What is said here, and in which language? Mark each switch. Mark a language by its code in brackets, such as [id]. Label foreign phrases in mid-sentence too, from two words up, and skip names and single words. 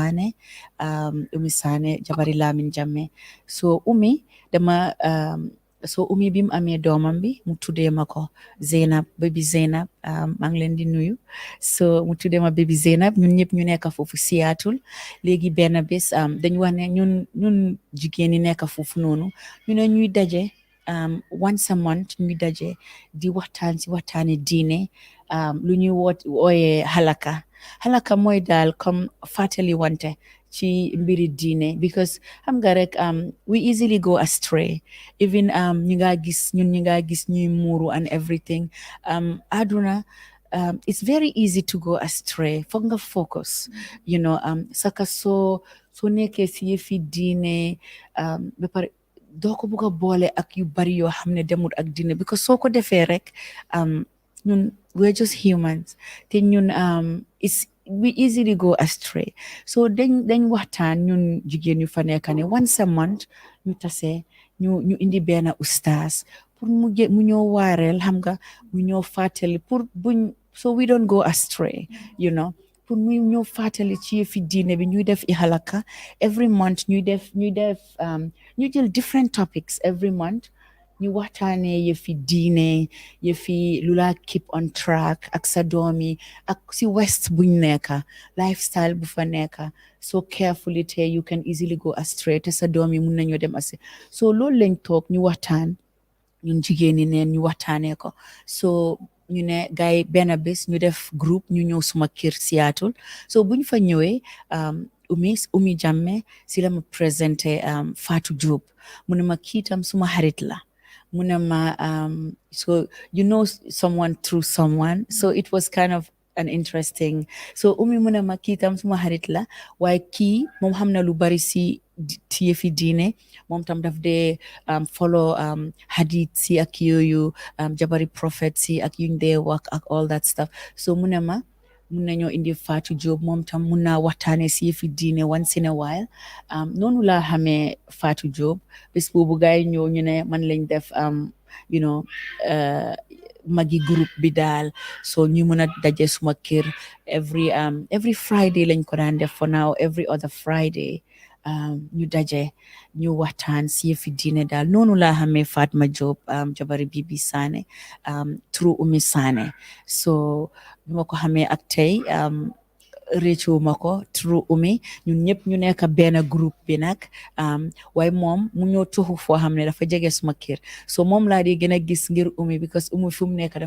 [wo] Sané jabari Lamin Jammeh so Umi bi mu amee doomam bi mu tuddee ma ko Zainab baby Zainab maa ngi leen di nuyu so mu tuddee ma baby Zainab ñun ñëpp ñu nekk foofu Seattle léegi benn bés dañu wax ne ñun jigéen ñi nekk foofu noonu ñu ne ñuy daje [en] once a month [wo] ñu daje di waxtaan si waxtaani diine lu ñuy wooye halaka mooy daal comme fàttali wante ci mbiri diine because xam nga rek [en] we easily go astray [wo] even ñi nga gis ñuy muuru [en] and everything [wo] aduna [en] it's very easy to go astray [wo] foog nga focus saka soo nekkee si yëfi diine ba pare doo ko bugg a boole ak yu bari yoo xam ne demul ak diine because soo ko defee rek ñun [en] we're just humans [wo] te ñun [en] we easily go astray [wo] so dañ waxtaan ñun jigéen ñu fa nekk ne [en] once a month [wo] ñu tase ñu indi benn ustaas pour mu ñoo waareel xam nga mu ñoo fàttali pour buñ [en] so we don't go astray [wo] pour mu ñoo fàttali ci yëfi diine bi ñuy def halaka every month ñuy jël [en] different topics every month [wo] ñu waxtaanee yëfi diine yëfi lu la [en] keep on track [wo] ak sa doomi ak si west buñ nekka lifestyle bu fa nekka [en] so carefully [wo] te [en] you can easily go astray [wo] te sa doomi mun nañoo dem so loolu lañ toog ñu waxtaan ñun jigéen ñi neen ñu waxtaanee ko so ñu ne gaay benn bés ñu def groupe ñu ñëw suma kër Seattle so buñ fa ñëwee Umi Jammeh si la ma présenté Fatou Diop mu ne ma kiitam suma xarit la mu ne ma [en] so you know someone through someone so it was kind of an interesting so [wo] Umi mu ne ma kiitam suma xarit la waaye kii moom xam na lu bari si yëfi diine moom tam daf dee follow hadith si ak yooyu jabari prophet si ak yuñ dee wax ak [en] all that stuff [wo] so mu ne ma mun nañoo indi Fatou Diop moom tam mun naa waxtaane si yëfi diine [en] once in a while [wo] noonu laa xamee Fatou Diop bés boobu gaay ñëw ñu ne man lañ def magi groupe bi daal so ñu mën a daje suma kër [en] every Friday [wo] lañ ko daan def [en] for now every other Friday [wo] ñu daje ñu waxtaan si yëfi diine daal noonu laa xamee Fatma Diop jabari Bibi Sané through Umi Sané so bi ma ko xamee ak tey réccu ma ko through Umi ñun ñëpp ñu nekk benn groupe bi nag waaye moom mu ñëw tuxu foo xam ne dafa jege suma kër so moom laa di gën a gis ngir Umi because Umi fu mu nekk